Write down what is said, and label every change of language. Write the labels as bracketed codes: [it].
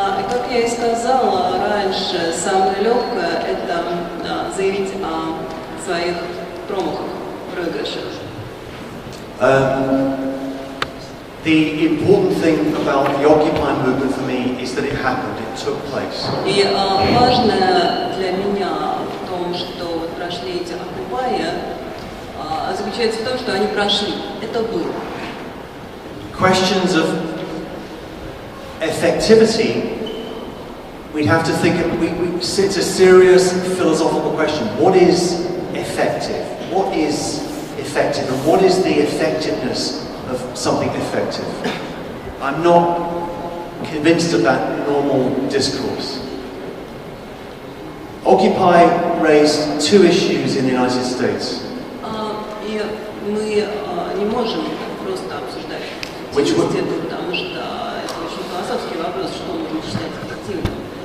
[ru] Как я и сказала раньше, самое легкое – это заявить о своих промахах, проигрышах. [en] The important thing about the Occupy movement for me is that it happened, it took place. [ru] И важное для меня в том, что прошли эти оккупаи, заключается в том, что они прошли. Это было. [en] Questions of effectivity, we'd have to think, it's a serious philosophical question. What is effective? What is effective? And what is the effectiveness of something effective? I'm not convinced of that normal discourse. Occupy raised two issues in the United States. [ru] И мы не можем просто обсуждать эффективность, потому что это очень философский вопрос, что можно считать эффективным.